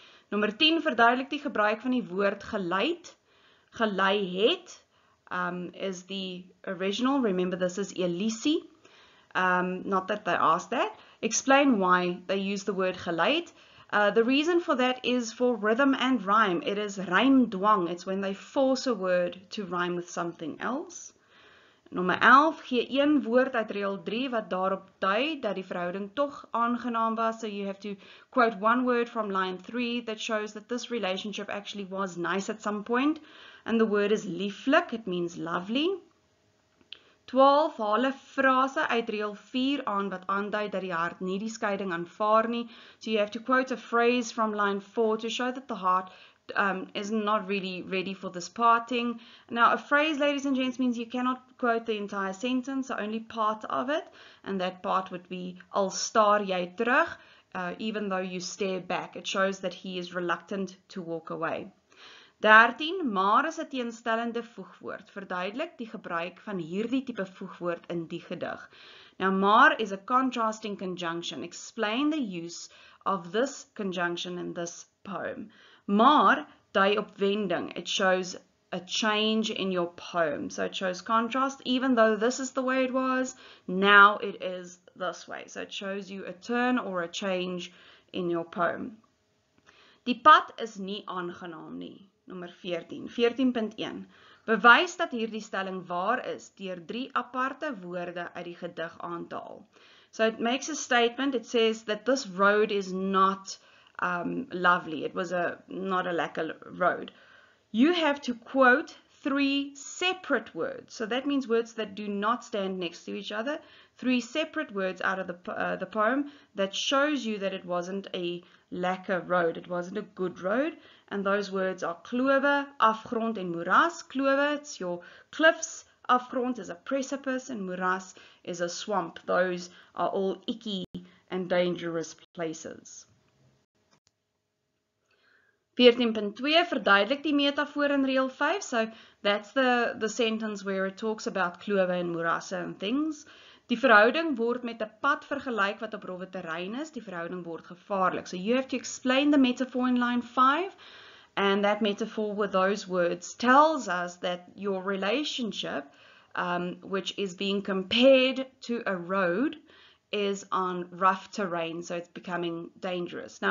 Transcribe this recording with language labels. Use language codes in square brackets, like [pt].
[af] Nommer 10, verduidelik die gebruik van die woord geleid. [en] Gelei het is the original. Remember, this is Elise. Not that they asked that. Explain why they use the word geleid. The reason for that is for rhythm and rhyme. It is rymdwang. It's when they force a word to rhyme with something else. [af] Nommer 11, gee een woord uit reël 3 wat daarop dui dat die verhouding tog aangenaam was. [en] So you have to quote one word from line 3 that shows that this relationship actually was nice at some point. And the word is lieflik. It means lovely. [af] 12, haal 'n frase uit reël 4 aan wat aandui dat die hart nie die skeiding aanvaar nie. [en] So you have to quote a phrase from line 4 to show that the heart is not really ready for this parting. Now, a phrase, ladies and gents, means you cannot quote the entire sentence, so only part of it, and that part would be, [af] al staar jy terug, [en] even though you stare back. It shows that he is reluctant to walk away. [af] 13, maar is 'n teenstellende voegwoord. Verduidelik die gebruik van hierdie tipe voegwoord in die gedig. [en] Now, maar is a contrasting conjunction. Explain the use of this conjunction in this poem. [af] Maar dui op wending. [en] It shows a change in your poem. So it shows contrast. Even though this is the way it was, now it is this way. So it shows you a turn or a change in your poem. [af] Die pad is nie aangenaam nie. Nommer 14. 14.1. Bewys dat hierdie stelling waar is deur 3 aparte woorde uit die gedig aan te haal. [en] So it makes a statement. It says that this road is not lovely. It was not a lekker road. You have to quote 3 separate words. So that means words that do not stand next to each other. 3 separate words out of the poem that shows you that it wasn't a lekker road. It wasn't a good road. And those words are klowe, afgrond, en moeras. Klowe, it's your cliffs. Afgrond is a precipice, and moeras is a swamp. Those are all icky and dangerous places. 14.2, [af] verduidelik die metafoor in reël 5. [en] So that's the sentence where it talks about klowe en moerasse and things. [af] Die verhouding word met 'n pad vergelyk wat op rowwe terrein is. Die verhouding word gevaarlik. [en] So you have to explain the metaphor in line 5. And that metaphor with those words tells us that your relationship, which is being compared to a road, is on rough terrain, so it's becoming dangerous.